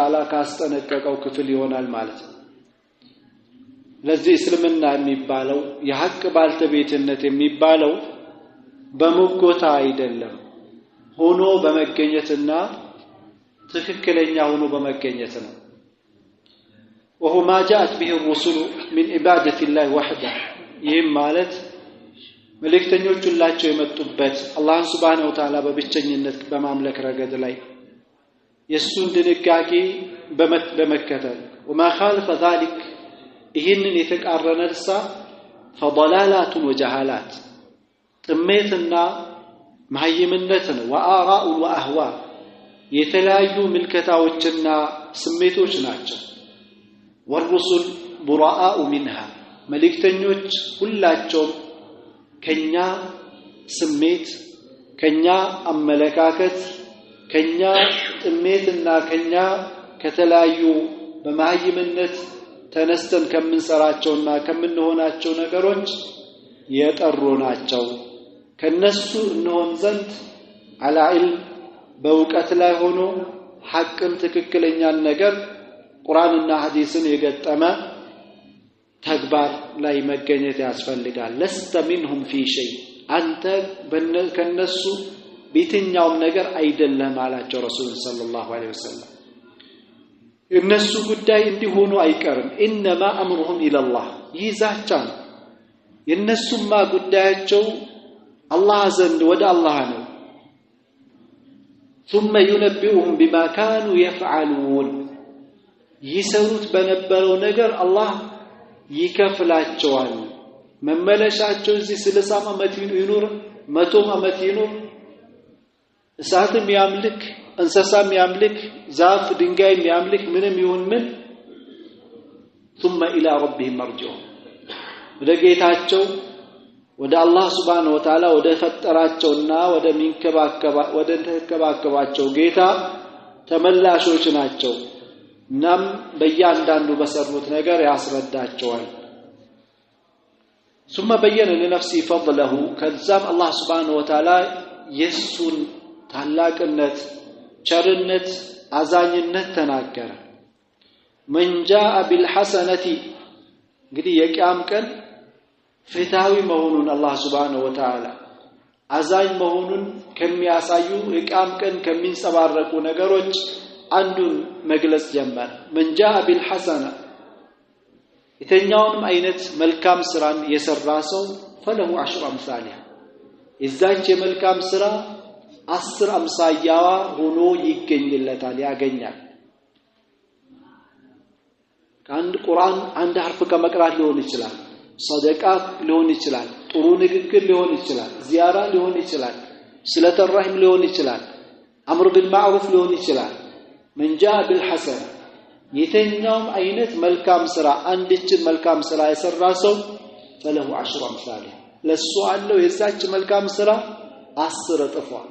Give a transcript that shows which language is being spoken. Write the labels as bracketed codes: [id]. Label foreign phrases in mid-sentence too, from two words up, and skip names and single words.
[am] Ta'ala ካስጠነቀቀው ክፍል ይሆናል ማለት ነው። ለዚህ እስልምና የሚባለው የሐቅ ባልተቤትነት የሚባለው በመጎታ አይደለም ሆኖ በመገኘትና ትክክለኛ ሆኖ በመገኘት ነው። [ar] وهو ما جاءت به الرسل من عبادة الله وحده [am] ይህም ማለት መልእክተኞች ሁላቸው የመጡበት አላህ [ar] سبحانه وتعالى [am] በብቸኝነት በማምለክ ረገድ ላይ የሱን ድንጋጌ በመከተል [ar] وما خالف ذلك [am] ይህንን የተቃረነሳ [ar] فضلالات وجهالات [am] ጥሜትና ማህይምነት ነው وآراء وأهواء የተለያዩ ምልከታዎችና ስሜቶች ናቸው [ar] والرسل براء منها [am] መልእክተኞች ሁላቸው ከኛ ስሜት ከኛ አመለካከት ከኛ ጥሜትና ከኛ ከተለያዩ በማህይምነት ተነስተን ከምንሰራቸውና ከምንሆናቸው ነገሮች የጠሩ ናቸው ከነሱ እንሆን ዘንድ [ar] على علم [am] በእውቀት ላይ ሆኖ ሐቅን ትክክለኛን ነገር ቁርአንና ሐዲስን የገጠመ ተግባር ላይ መገኘት ያስፈልጋል [ar] لست منهم في شيء [am] አንተ ከነሱ በየትኛውም ነገር አይደለም አላቸው [ar] رسول صلى الله عليه وسلم [am] እነሱ ጉዳይ እንዲሆኑ አይቀርም [ar] انما امرهم الى الله [am] ይዛቻ የነሱማ ጉዳያቸው አላህ ዘንድ ወደ አላህ ነው [ar] ثم ينبئهم بما كانوا يفعلون [am] ይሰሩት በነበረው ነገር አላህ ይከፍላቸዋል መመለሻቸው እዚህ 60 ዓመት ይኑር 100 ዓመት ይኑር እሳትም ያምልክ እንስሳም ያምልክ ዛፍ ድንጋይም ያምልክ ምንም ይሁን ምን [ar] ثم الى ربهم مرجعون [am] ወደ ጌታቸው ወደ አላህ [ar] سبحانه وتعالى [am] ወደ ፈጠራቸውና ወደ ተከባከባቸው ጌታ ተመላሾች ናቸው እናም በእያንዳንዱ በሰሩት ነገር ያስረዳቸዋል [ar] ثم بين لنفسه فضله [am] ከዛም አላህ [ar] سبحانه وتعالى [am] የሱን ታላቅነት ቸርነት አዛኝነት ተናገረ [ar] من جاء بالحسنه [am] እንግዲህ የቂያም ቀን ፍትሃዊ መሆኑን አላህ [ar] سبحانه وتعالى [am] አዛኝ መሆኑን ከሚያሳዩ የቂያም ቀን ከሚንጸባረቁ ነገሮች አንዱን መግለጽ ጀመረ [ar] من جاء بالحسنه [am] የተኛውንም አይነት መልካም ስራን የሰራ ሰው [ar] فله 10 امثالها [am] እዛች የመልካም ስራ 10 አምሳያዋ ሆኖ ይገኝለታል ያገኛል አንድ ቁርአን አንድ ሐርፍ ከመቅራት ሊሆን ይችላል ሰደቃ ሊሆን ይችላል ጥሩ ንግግር ሊሆን ይችላል ዚያራ ሊሆን ይችላል [ar] صلة الرحم [am] ሊሆን ይችላል [ar] أمر بالمعروف [am] ሊሆን ይችላል [ar] من جاء بالحسن [am] የተኛውም አይነት መልካም ስራ አንድችን መልካም ስራ የሰራ ሰው [ar] فله 10 امثالها [am] ለሱ አለው የዛች መልካም ስራ 10 እጥፏ